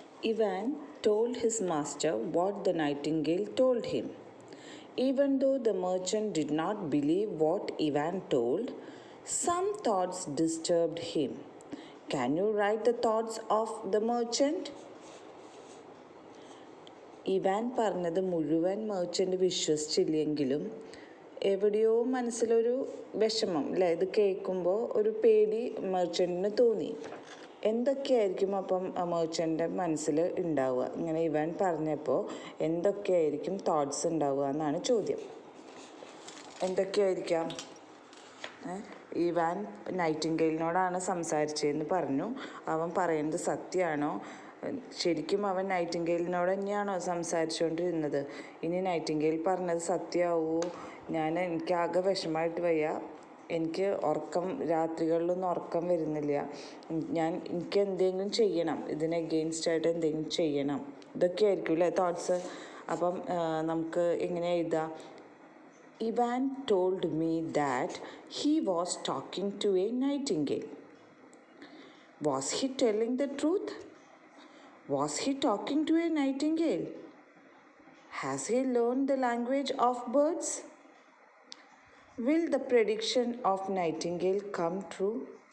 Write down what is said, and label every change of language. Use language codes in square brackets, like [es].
[en] Ivan told his master what the nightingale told him. Even though the merchant did not believe what Ivan told, some thoughts disturbed him. Can you write the thoughts of the merchant? [ml] Ivan പറഞ്ഞത് മുഴുവൻ merchant വിശ്വസിച്ചില്ലെങ്കിലും എവിടെയോ മനസ്സിലൊരു വിഷമം അല്ലേ, ഇത് കേൾക്കുമ്പോൾ ഒരു പേടി മെർച്ചൻറ്റിന് തോന്നി. എന്തൊക്കെയായിരിക്കും അപ്പം മെർച്ചൻ്റെ മനസ്സിൽ ഉണ്ടാവുക? ഇങ്ങനെ ഇവാൻ പറഞ്ഞപ്പോൾ എന്തൊക്കെയായിരിക്കും തോട്ട്സ് ഉണ്ടാവുക എന്നാണ് ചോദ്യം. എന്തൊക്കെയായിരിക്കാം? ഇവാൻ നൈറ്റിംഗേലിനോടാണ് സംസാരിച്ചതെന്ന് പറഞ്ഞു. അവൻ പറയുന്നത് സത്യമാണോ? ശരിക്കും അവൻ നൈറ്റിംഗേലിനോട് തന്നെയാണോ സംസാരിച്ചുകൊണ്ടിരുന്നത്? ഇനി നൈറ്റിംഗേൽ പറഞ്ഞത് സത്യമാവോ? എനിക്കാകെ വിഷമമായിട്ട് വയ്യ, എനിക്ക് രാത്രികളിലൊന്നും ഉറക്കം വരുന്നില്ല, എനിക്ക് എന്തെങ്കിലും ചെയ്യണം, ഇതിന് എഗെയിൻസ്റ്റായിട്ട് എന്തെങ്കിലും ചെയ്യണം. ഇതൊക്കെ ആയിരിക്കും അല്ലേ തോട്ട്സ്. അപ്പം നമുക്ക് എങ്ങനെ എഴുതാം? [en] Ivan told me that he was talking to a nightingale. Was he telling the truth? Was he talking to a nightingale? Has he learned the language of birds? Will the prediction of nightingale come true?